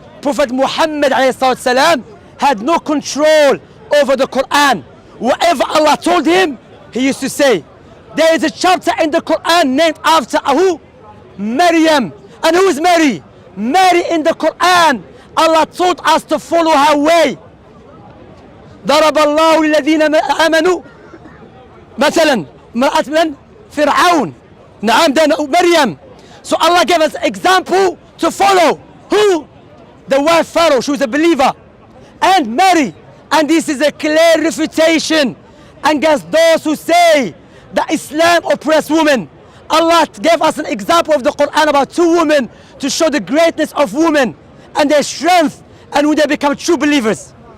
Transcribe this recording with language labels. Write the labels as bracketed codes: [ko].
[en] Prophet Muhammad ﷺ had no control over the Quran. Whatever Allah told him, he used to say. There is a chapter in the Quran named after who? Maryam. And who is Mary? Mary in the Quran, Allah taught us to follow her way. [ar] ضرب الله الذين آمنوا مثلا امرأة من فرعون. نعم ده مريم. [en] So Allah gave us example to follow. Who? The wife Pharaoh, she was a believer. And Mary. And this is a clear refutation against those who say that Islam oppressed women. Allah gave us an example of the Quran about two women to show the greatness of women and their strength and when they become true believers.